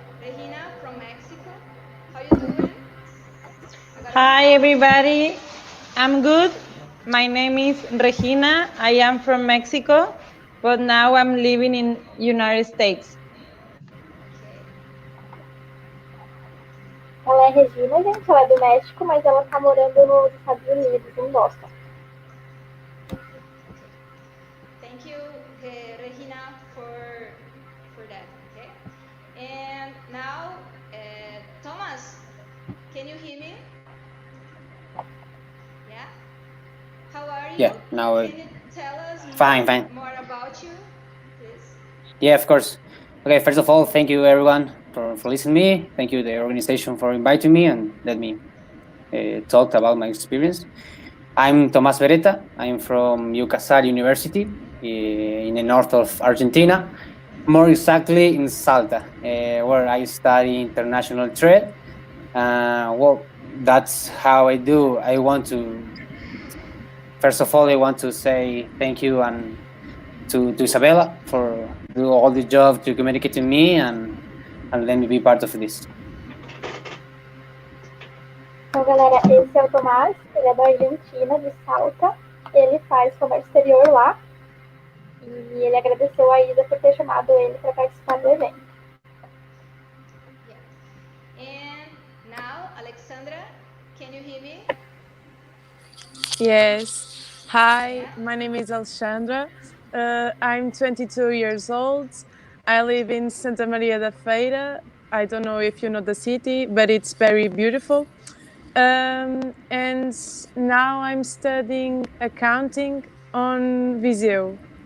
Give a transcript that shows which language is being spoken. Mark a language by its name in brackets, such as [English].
[English] Regina from Mexico. How you doing? Hi, everybody. I'm good. My name is Regina. I am from Mexico, but now I'm living in United States. Okay. [Portuguese] Ela é Regina, gente. Ela é do México, mas ela tá morando nos Estados Unidos, em Boston. [English] Thank you, Regina, for that. Okay. And now, Thomas, can you hear me? Yeah. How are you? Yeah. Now. Can you tell us fine. more about you, please? Yeah, of course. Okay. First of all, thank you everyone for listening to me. Thank you the organization for inviting me and let me talk about my experience. I'm Tomás Beretta. I'm from UCASAL University in the north of Argentina, more exactly in Salta, where I study international trade. Well, that's how I do. First of all, I want to say thank you and to Isabella for do all the job to communicate to me and let me be part of this. [Portuguese] Então, galera, esse é o Tomás, ele é da Argentina, de Salta. Ele faz comércio exterior lá. E ele agradeceu a Isa por ter chamado ele para participar do evento. [English] Yeah. And now, Alexandra, can you hear me? Yes. Hi, my name is Alexandra. I'm 22 years old. I live in Santa Maria da Feira. I don't know if you know the city, but it's very beautiful. And now I'm studying accounting on Viseu.